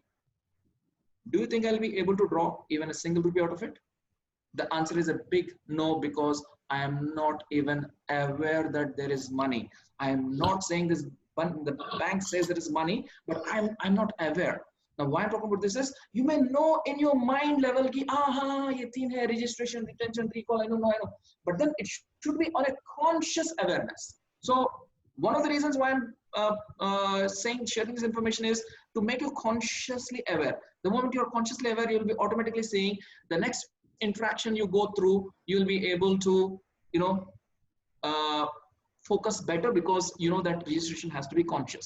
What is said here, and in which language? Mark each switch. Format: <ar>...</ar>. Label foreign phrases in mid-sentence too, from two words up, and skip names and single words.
<en>Do you think I'll be able to draw even a single rupee out of it? The answer is a big no, because I am not even aware that there is money. I am not saying this, the bank says there is money, but I'm not aware. Now, why I'm talking about this is, you may know in your mind level,</en> <hi>ki, ye teen hai,</hi> <en>registration, retention, recall, I know. But then it should be on a conscious awareness. So one of the reasons why I'm sharing this information is to make you consciously aware. The moment you're consciously aware, you'll be automatically seeing the next interaction you go through, you'll be able to, focus better, because you know that registration has to be conscious.</en>